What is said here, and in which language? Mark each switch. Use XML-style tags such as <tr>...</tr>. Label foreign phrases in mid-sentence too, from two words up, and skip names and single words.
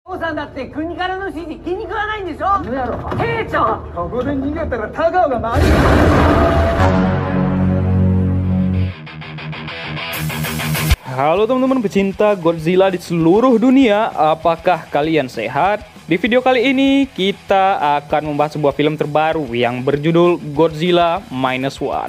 <ja>子さんだって国からの指示気に食わないんでしょ。兵長、ここで逃げたら田川が回る。</ja> <id>Halo teman-teman pecinta Godzilla di seluruh dunia, apakah kalian sehat? Di video kali ini kita akan membahas sebuah film terbaru yang berjudul Godzilla Minus One.</id>